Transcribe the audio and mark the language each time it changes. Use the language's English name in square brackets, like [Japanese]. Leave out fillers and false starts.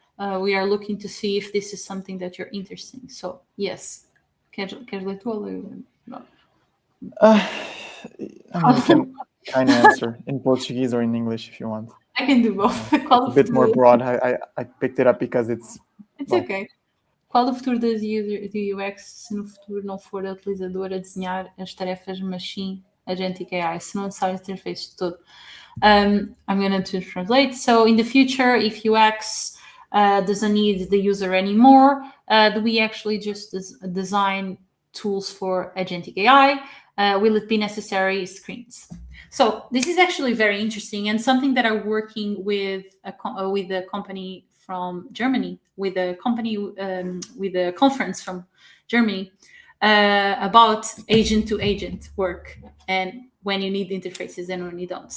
[English] We are looking to see if this is something that you're interested in. So yes. [Portuguese] Queres ler tu ou ler? [English] No. You can kind of answer in Portuguese or in English if you want. I can do both. It's a bit more broad. I picked it up because it's okay. [Portuguese] Qual o futuro do UX se no futuro não for a utilizadora a desenhar as tarefas machine Agentic AI, se não necessário interface de todo? [English] I'm going to translate. So in the future, if UX doesn't need the user anymore, do we actually just design tools for Agentic AI? Will it be necessary screens? So this is actually very interesting and something that I'm working with a company from Germany, with a company with a conference from Germany about agent to agent work and when you need interfaces and when you don't.